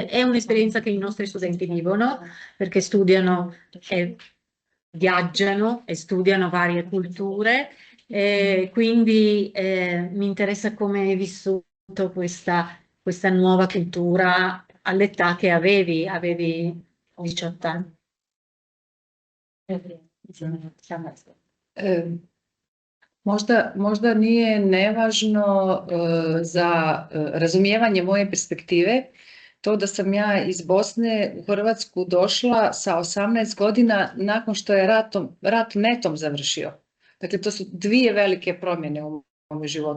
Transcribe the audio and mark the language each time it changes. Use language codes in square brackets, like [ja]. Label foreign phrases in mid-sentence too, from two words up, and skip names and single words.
[it] È un'esperienza che i nostri studenti vivono perché studiano e viaggiano e studiano varie culture, quindi mi interessa come hai vissuto questa nuova cultura all'età che avevi 18 anni. E, [hr] možda nije nevažno za razumijevanje moje perspektive to da sam ja iz Bosne u Hrvatsku došla sa 18 godina nakon što je rat netom završio. Dakle, to su dvije velike promjene u mom životu.